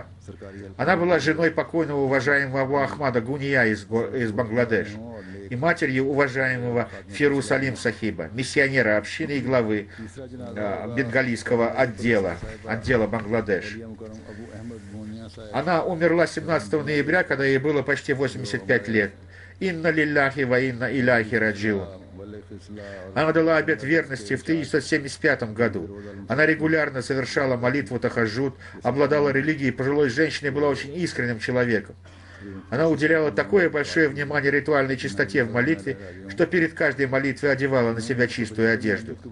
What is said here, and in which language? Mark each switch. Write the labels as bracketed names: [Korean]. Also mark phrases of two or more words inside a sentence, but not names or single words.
[Russian] Она была женой покойного уважаемого Абу Ахмада Гуния из Бангладеш и матерью уважаемого Фирус Алим Сахиба, миссионера общины и главы бенгалийского отдела Бангладеш. Она умерла 17 ноября, когда ей было почти 85 лет. [Arabic] إنا لله وإنا إليه راجعون. [Russian] Она дала обет верности в 1975 году. Она регулярно совершала молитву тахаджуд, обладала религией пожилой женщины и была очень искренним человеком. Она уделяла такое большое внимание ритуальной чистоте в молитве, что перед каждой молитвой одевала на себя чистую одежду.